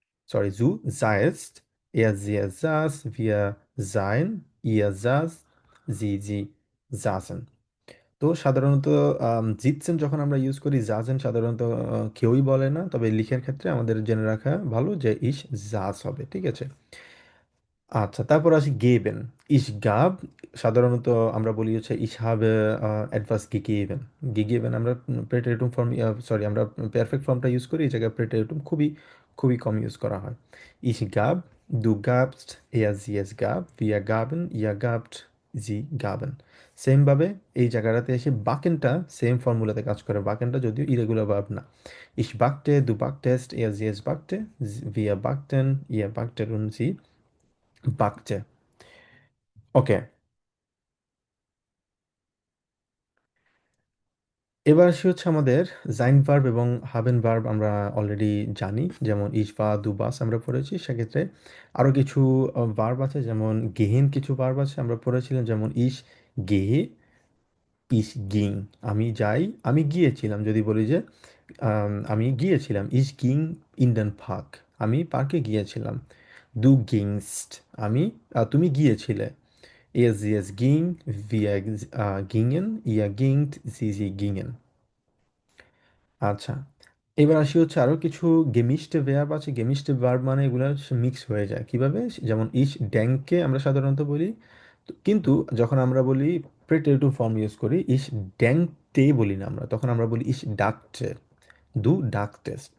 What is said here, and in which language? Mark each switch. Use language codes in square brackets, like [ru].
[de] Sorry, du seist, sie es saß, wir seien, ihr saßt, sie saßen। [bn] তো সাধারণত জিতছেন যখন আমরা ইউজ করি, জাজেন সাধারণত কেউই বলে না, তবে লিখার ক্ষেত্রে আমাদের জেনে রাখা ভালো যে ইস জাজ হবে। ঠিক আছে, আচ্ছা, তারপর আসি গেবেন। ইস গাব সাধারণত আমরা বলি হচ্ছে ইস হাবে অ্যাডভার্স গিগেবেন। গিগেবেন আমরা প্রেটেরিটুম ফর্ম, সরি, আমরা পারফেক্ট ফর্মটা ইউজ করি, এই জায়গায় প্রেটেরিটুম খুবই খুবই কম ইউজ করা হয়। [de] ইস গাব, দু গাবস্ট, sie es gab, wir gaben, ihr gabt, sie gaben। [bn] সেমভাবে এই জায়গাটাতে এসে বাকেনটা সেম ফর্মুলাতে কাজ করে। বাকেনটা যদিও ইরেগুলার ভার্ব না। [de] Ich backte, du backtest, sie es backte, wir backten, ihr backtet und sie বাগচে। [bn] ওকে, এবার আসি হচ্ছে আমাদের জাইন ভার্ব এবং হাবেন ভার্ব আমরা অলরেডি জানি, যেমন ইস বা দু বাস আমরা পড়েছি। সেক্ষেত্রে আরও কিছু ভার্ব আছে, যেমন গেহেন কিছু ভার্ব আছে আমরা পড়েছিলাম, যেমন ইস গেহে, ইস গিং, আমি যাই, আমি গিয়েছিলাম। যদি বলি যে আমি গিয়েছিলাম, ইস গিং ইন ডেন পার্ক, আমি পার্কে গিয়েছিলাম। দু গিংস্ট, তুমি গিয়েছিলে। [de] Es ging, wir gingen, ihr gingt, sie gingen। [bn] আচ্ছা, এবার আসি হচ্ছে আরো কিছু গেমিস্টে ভার্ব আছে। গেমিস্টে ভার্ব মানে এগুলো মিক্স হয়ে যায় কিভাবে, যেমন ইস ড্যাংকে আমরা সাধারণত বলি, কিন্তু যখন আমরা বলি প্রেটেরিটিভ ফর্ম ইউজ করি, ইস ড্যাংতে বলি না আমরা, তখন আমরা বলি ইস ডাকতে, দু ডাকটেস।